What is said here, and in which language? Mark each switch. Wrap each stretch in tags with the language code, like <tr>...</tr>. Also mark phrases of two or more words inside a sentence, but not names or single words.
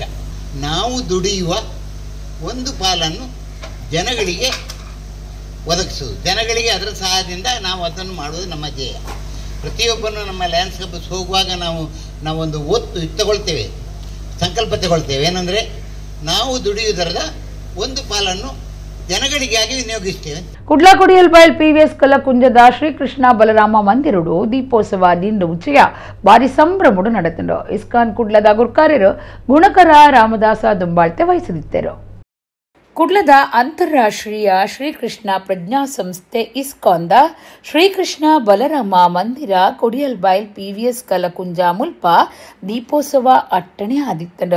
<kn>ನಾವು ದುಡಿಯುವ ಒಂದು ಪಾಲನ್ನು ಜನಗಳಿಗೆ ಒದಗಿಸುವುದು, ಜನಗಳಿಗೆ ಅದರ ಸಹಾಯದಿಂದ ನಾವು ಅದನ್ನು ಮಾಡುವುದು ನಮ್ಮ ಧ್ಯೇಯ. ಪ್ರತಿಯೊಬ್ಬನು ನಮ್ಮ ಲ್ಯಾಂಡ್ಸ್ ಕ್ಲಬ್ಸ್ ಹೋಗುವಾಗ ನಾವೊಂದು ತಗೊಳ್ತೇವೆ, ಸಂಕಲ್ಪ ತಗೊಳ್ತೇವೆ. ಏನಂದರೆ ನಾವು ದುಡಿಯುವುದರದ ಒಂದು ಪಾಲನ್ನು ಜನಗಳಿಗಾಗಿ ವಿನಿಯೋಗಿಸ್ತೇವೆ.</kn> <tcy>ಕುಡ್ಲ ಕುಡಿಯಲ್ಬೈಲ್ PVS ಕಲಕುಂಜದ ಶ್ರೀಕೃಷ್ಣ ಬಲರಾಮ ಮಂದಿರುಡು ದೀಪೋತ್ಸವ ದಿಂಡು ಉಚ್ಚಯ ಭಾರಿ ಸಂಭ್ರಮಡು ನಡೆತಂಡು. ಇಸ್ಕಾನ್ ಕುಡ್ಲದ ಗುರ್ಕಾರ್ಯರು ಗುಣಕರ ರಾಮದಾಸ ದುಂಬಾಳ್ತೆ ವಹಿಸಿದಿದ್ದರು. ಕುಡ್ಲದ ಅಂತಾರಾಷ್ಟ್ರೀಯ ಶ್ರೀಕೃಷ್ಣ ಪ್ರಜ್ಞಾ ಸಂಸ್ಥೆ ಇಸ್ಕಾನ್ದ ಶ್ರೀಕೃಷ್ಣ ಬಲರಾಮ ಮಂದಿರ ಕುಡಿಯಲ್ಬೈಲ್ PVS ಕಲಕುಂಜ ಮುಲ್ಪ ದೀಪೋತ್ಸವ ಅಟ್ಟಣೆ ಆದಿತ್ತಂಡು.</tcy>